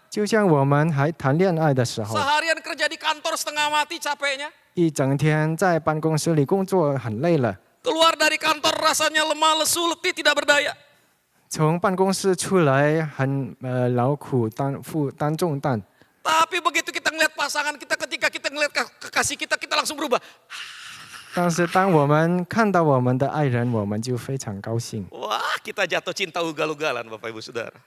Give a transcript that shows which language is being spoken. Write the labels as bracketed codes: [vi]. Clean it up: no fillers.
[zh] 就像我们还谈恋爱的时候， [id] Seharian kerja di kantor setengah mati capeknya. [zh] 一整天在办公室里工作很累了， [id] Keluar dari kantor rasanya lemah, lesu, letih, tidak berdaya. [zh] 从办公室出来很劳苦负担重担， [id] Tapi begitu kita ngelihat pasangan kita, ketika kita ngelihat kekasih kita, kita langsung berubah. [zh] 但是当我们看到我们的爱人，我们就非常高兴， [id] Wah, kita jatuh cinta ugal-ugalan Bapak Ibu Saudara.